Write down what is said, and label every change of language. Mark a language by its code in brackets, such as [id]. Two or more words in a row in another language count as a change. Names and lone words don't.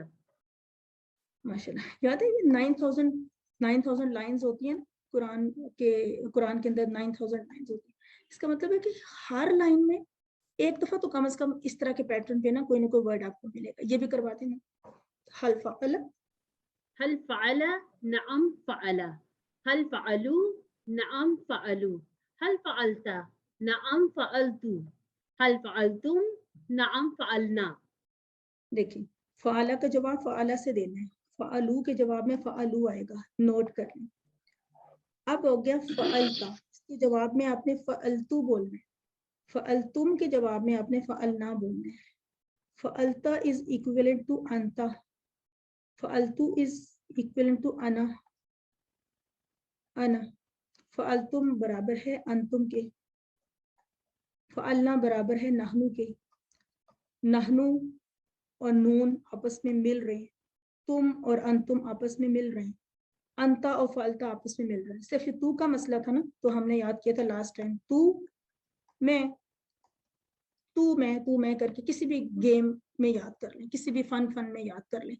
[hi] माशाल्लाह, याद है ये 9000 लाइंस होती हैं कुरान के अंदर 9000 लाइंस होती हैं। इसका मतलब है कि हर लाइन में एक दफा तो कम से कम इस तरह के पैटर्न पे ना कोई वर्ड आपको मिलेगा। ये भी करवाते हैं। [ar] هل فعل, هل فعل، نعم فعل، هل فعلوا، نعم فعلوا، هل فعلتَ، نعم فعلتُ، هل فعلتم، نعم فعلنا. [hi] देखिए फ़अला का जवाब फ़अला से देना है। फ़अलू के जवाब में फ़अलू आएगा, नोट कर लें। अब हो गया फ़अलता, इसके जवाब में आपने फ़अलतू बोलना है। फ़अलतुम के जवाब में आपने फ़अलना बोलना है। [en] फ़अलता is equivalent to अंता, फ़अलतू is equivalent to [ar] أنا، أنا. [hi] फ़अलतुम बराबर है अंतुम के, फ़अलना बराबर है नहनु के। नहनु और नून आपस में मिल रहे हैं, तुम और अंतुम आपस में मिल रहे हैं, अंता और फ़अलता आपस में मिल रहे हैं। सिर्फ तू का मसला था ना, तो हमने याद किया था [en] last time, [hi] तू मैं, तू मैं करके किसी भी गेम में याद कर लें, किसी भी फन में याद कर लें।